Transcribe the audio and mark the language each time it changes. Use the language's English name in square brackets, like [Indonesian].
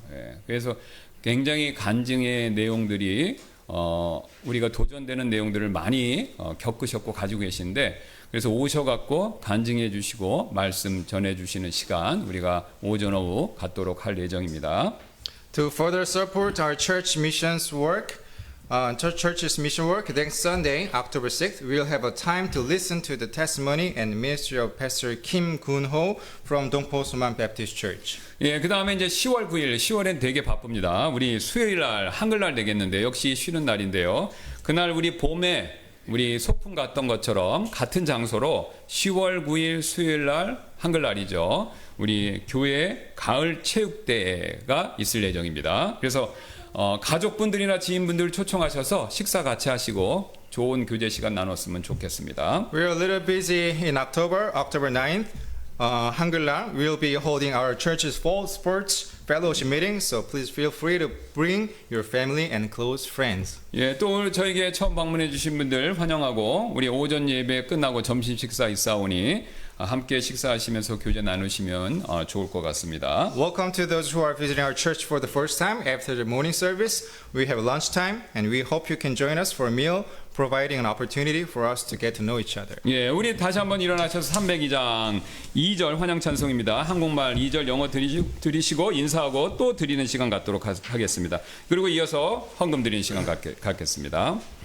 [Korean] 예, 그래서 굉장히 간증의 내용들이 우리가 도전되는 내용들을 많이 겪으셨고 가지고 계신데, 그래서 오셔갖고 간증해 주시고 말씀 전해 주시는 시간 우리가 오전 오후 갖도록 할 예정입니다. [English] To further support our church missions work, church's mission work, next Sunday, October 6th, we'll have a time to listen to the testimony and ministry of Pastor Kim Gun-ho from Dongpo Suman Baptist Church. [Korean] 예, 그 다음에 이제 10월 9일, 10월엔 되게 바쁩니다. 우리 수요일 날, 한글날 되겠는데, 역시 쉬는 날인데요. 그날 우리 봄에 우리 소풍 갔던 것처럼 같은 장소로 10월 9일 수요일 날, 한글날이죠. 우리 교회 가을 체육대회가 있을 예정입니다. 그래서 가족분들이나 지인분들 초청하셔서 식사 같이 하시고 좋은 교제 시간 나눴으면 좋겠습니다. [English] We're a little busy in October 9th. Hangul날, we'll be holding our church's fall sports fellowship meeting, so please feel free to bring your family and close friends. [Korean] 예, 또 오늘 저에게 처음 방문해 주신 분들 환영하고 우리 오전 예배 끝나고 점심 식사 있사오니 함께 식사하시면서 교제 나누시면 좋을 것 같습니다. [English] Welcome to those who are visiting our church for the first time. After the morning service, we have lunchtime, and we hope you can join us for a meal, providing an opportunity for us to get to know each other. [Korean] 예, 우리 다시 한번 일어나셔서 302장 2절 환영 찬송입니다. 한국말 2절 영어 들으시고 인사하고 또 드리는 시간 갖도록 하겠습니다. 그리고 이어서 헌금 드리는 시간 갖겠습니다.